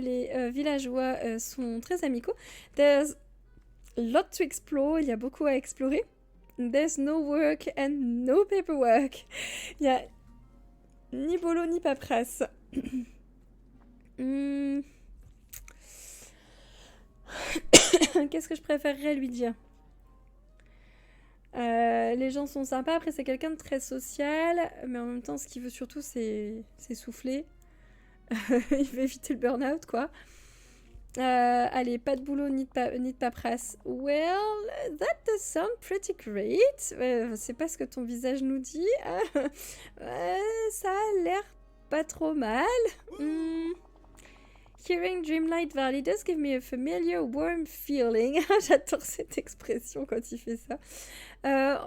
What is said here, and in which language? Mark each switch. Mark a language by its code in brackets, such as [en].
[fr] Les villageois sont très amicaux. [en] There's a lot to explore. [fr] Il y a beaucoup à explorer. [en] There's no work and no paperwork. [fr] Il n'y a ni boulot ni paperasse. Qu'est-ce que je préférerais lui dire? Les gens sont sympas. Après, c'est quelqu'un de très social, mais en même temps, ce qu'il veut surtout, c'est souffler. Il veut éviter le burn-out, quoi. Allez, pas de boulot ni de paperasse. [en] Well, that does sound pretty great. [fr] C'est pas ce que ton visage nous dit. Ça a l'air pas trop mal. [en] Hearing Dreamlight Valley does give me a familiar warm feeling. [fr] J'adore cette expression quand il fait ça.